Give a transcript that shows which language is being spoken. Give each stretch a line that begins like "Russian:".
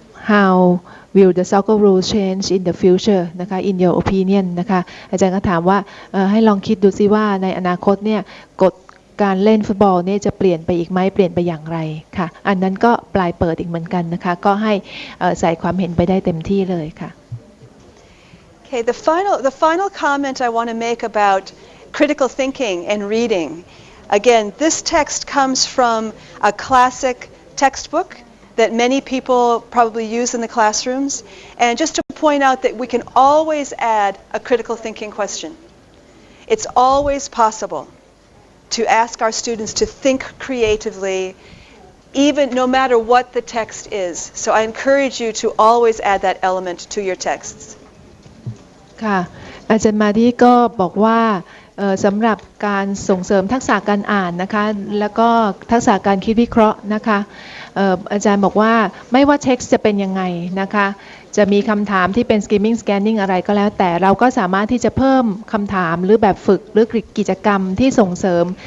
English: how will the soccer rules change in the future
Thai: นะคะ
English: in your opinion
Thai: นะคะอาจารย์ก็ถามว่าให้ลองคิดดูซิว่าในอนาคตเนี่ยกฎการเล่นฟุตบอลเนี่ยจะเปลี่ยนไปอีกไหมเปลี่ยนไปอย่างไรค่ะอันนั้นก็ปลายเปิดอีกเหมือนกันนะคะก็ให้ใส่ความเห็นไปได้เต็มที่เลยค่ะ
English: Okay, the final comment I want to make about critical thinking and reading. Again, this text comes from a classic textbook that many people probably use in the classrooms, and just to point out that we can always add a critical thinking question. It's always possible to ask our students to think creatively, even no matter what the text is. So I encourage you to always add that element to your texts.
Thai: ค่ะอาจารย์มาดีก็บอกว่าสำหรับการส่งเสริมทักษะการอ่านนะคะแล้วก็ทักษะการคิดวิเคราะห์นะคะอาจารย์บอกว่าไม่ว่าเท็กซ์จะเป็นยังไงนะคะจะมีคำถามที่เป็น skimming scanning อะไรก็แล้วแต่เราก็สามารถที่จะเพิ่มคำถามหรือแบบฝึกหรือกิจกรรมที่ส่งเสริม